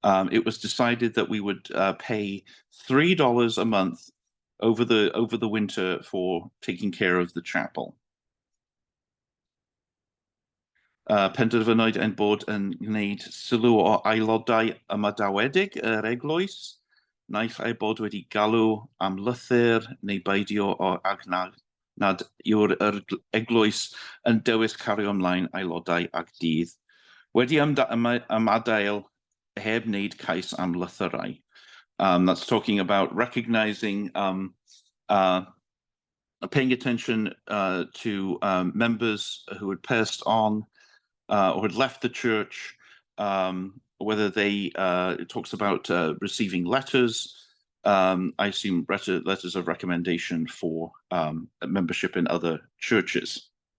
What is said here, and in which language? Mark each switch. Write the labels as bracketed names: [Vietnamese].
[English] It was decided that we would pay $3 a month over the winter for taking care of the chapel. [Welsh] penderfynwyd ein bod yn gwneud sylw o aelodau ymadawedig yr eglwys, naill ai bod wedi galw am lythyr neu beidio o agnad nad yw'r eglwys yn dewis cario ymlaen aelodau ag dydd. Wedi ymadael heb wneud cais am lythyrau. [English] That's talking about recognizing paying attention to members who had passed on or had left the church, whether they, it talks about receiving letters, I assume letters of recommendation for membership in other churches.